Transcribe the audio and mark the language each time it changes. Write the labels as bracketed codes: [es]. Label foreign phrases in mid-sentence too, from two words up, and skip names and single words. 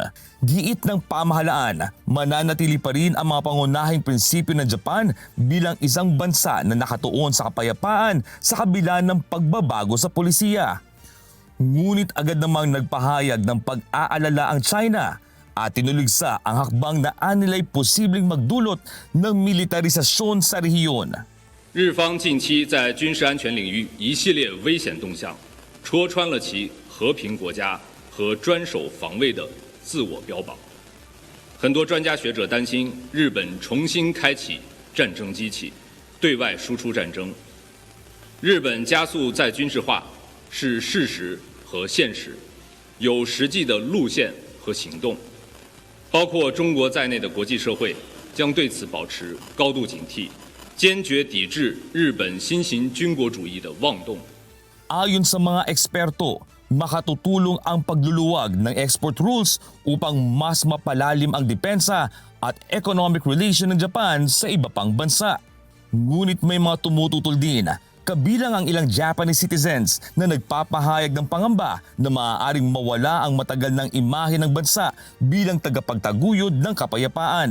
[tl] Giit ng pamahalaan, mananatili pa rin ang mga pangunahing prinsipyo ng Japan bilang isang bansa na nakatuon sa kapayapaan sa kabila ng pagbabago sa polisiya. Ngunit agad namang nagpahayag ng pag-aalala ang China at tinuligsa ang hakbang na anila'y posibleng magdulot ng militarisasyon sa rehiyon. [zh] 日方近期在军事安全领域一系列危险动向，戳穿了其和平国家和专守防卫的自我标榜。很多专家学者担心，日本重新开启战争机器，对外输出战争。日本加速再军事化是事实和现实，有实际的路线和行动。包括中国在内的国际社会将对此保持高度警惕，坚决抵制日本新型军国主义的妄动。 [tl] Ayon sa mga eksperto, makatutulong ang pagluluwag ng export rules upang mas mapalalim ang depensa at [en] economic relation [tl] ng Japan sa iba pang bansa. Ngunit may mga tumututol din, kabilang ang ilang [en] Japanese citizens [tl] na nagpapahayag ng pangamba na maaaring mawala ang matagal ng imahe ng bansa bilang tagapagtaguyod ng kapayapaan.